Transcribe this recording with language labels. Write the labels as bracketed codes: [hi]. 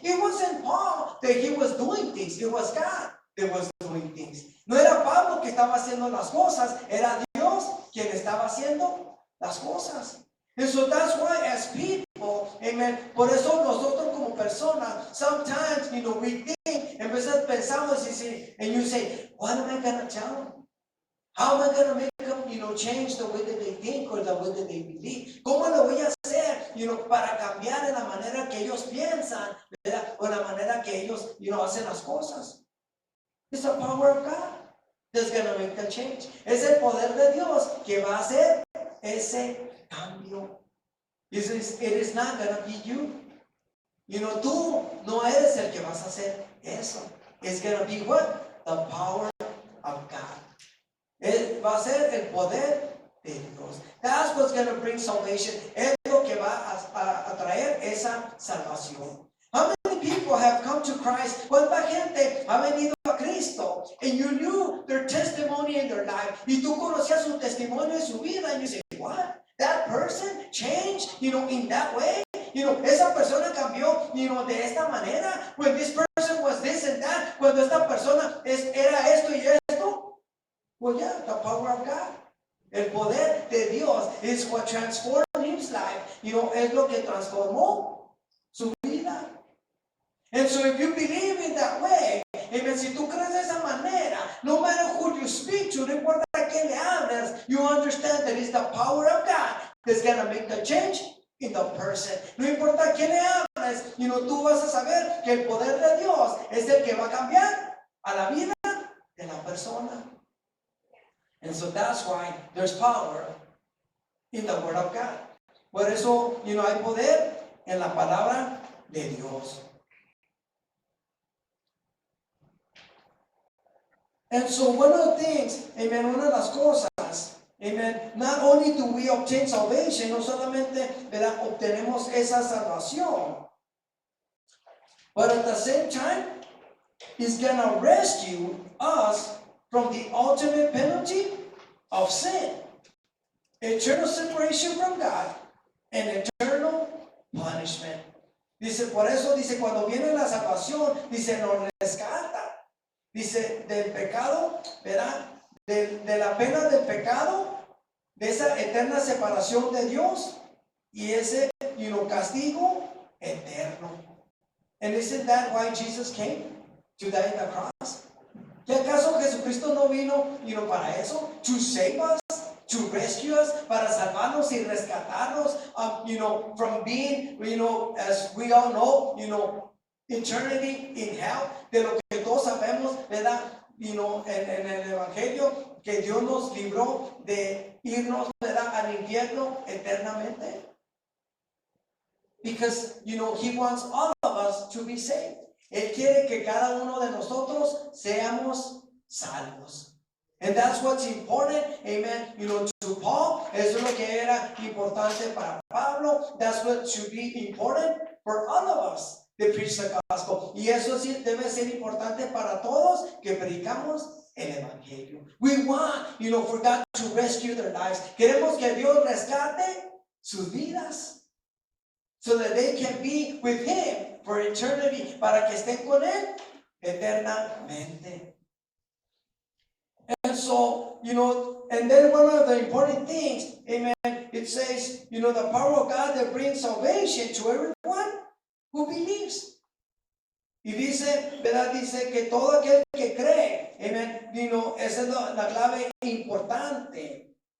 [en] It wasn't Paul that he was doing things. It was God that was doing things. [es] No era Pablo que estaba haciendo las cosas. Era Dios quien estaba haciendo las cosas. [en] And so that's why as people, [es] amen, por eso nosotros como personas, [en] persona, sometimes, we think, [es] en veces pensamos [en] and you say, what am I going to tell them? How am I going to make them, change the way that they think or the way that they believe? [es] ¿Cómo lo voy a hacer, para cambiar en la manera que ellos piensan, ¿verdad? O en la manera que ellos, hacen las cosas? [en] It's the power of God that's going to make the change. [es] Es el poder de Dios que va a hacer ese cambio. [en] It is not going to be you. [es] Tú no eres el que vas a hacer eso. [en] It's going to be what? The power of God. [es] Va a ser el poder de Dios. [en] That's what's going to bring salvation. [es] Es lo que va a traer esa salvación. [en] How many people have come to Christ? [es] ¿Cuánta gente ha venido a Cristo? [en] And you knew their testimony in their life. [es] Y tú conocías su testimonio en su vida. [en] And you say, what? That person changed, in that way? [es] Esa persona cambió, de esta manera. [en] When this person was this and that. [es] Cuando esta persona era esto y esto. [en] Well, yeah, the power of God. [es] El poder de Dios [en] is what transformed his life. [es] Es lo que transformó su vida. [en] And so if you believe in that way, amen, [es] si tú crees de esa manera, [en] no matter who you speak to, [es] no importa a quién le hables, [en] you understand that it's the power of God that's going to make the change in the person. [es] No importa a quién le hables, tú vas a saber que el poder de Dios es el que va a cambiar a la vida de la persona. [en] And so that's why there's power in the Word of God. [es] Por eso, hay poder en la palabra de Dios. [en] And so one of the things, amen, [es] una de las cosas, [en] amen, not only do we obtain salvation, [es] no solamente, ¿verdad?, obtenemos esa salvación, [en] but at the same time, it's going to rescue us from the ultimate penalty of sin, eternal separation from God, and eternal punishment. [es] Dice, por eso, dice, cuando viene la salvación, dice, nos rescata. Dice, del pecado, ¿verdad? De la pena del pecado, de esa eterna separación de Dios y ese, castigo eterno. [en] And isn't that why Jesus came? To die on the cross? [es] ¿Qué acaso Jesucristo no vino, para eso? [en] To save us, to rescue us, [es] para salvarnos y rescatarnos, [en] from being, as we all know, eternity in hell, [es] de lo que todos sabemos, ¿verdad? En el Evangelio, que Dios nos libró de irnos, ¿verdad?, al infierno eternamente. [en] Because, He wants all of us to be saved. [es] Él quiere que cada uno de nosotros seamos salvos. [en] And that's what's important, amen, to Paul. [es] Eso es lo que era importante para Pablo. [en] That's what should be important for all of us that preach the gospel. [es] Y eso sí debe ser importante para todos que predicamos el Evangelio. [en] We want, for God to rescue their lives. [es] Queremos que Dios rescate sus vidas, [en] so that they can be with Him for eternity, [es] para que estén con Él eternamente. [en] And so, and then one of the important things, amen, it says, the power of God that brings salvation to everyone who believes. [es] Y dice, ¿verdad? Dice que todo aquel que cree, amen, esa es la clave importante.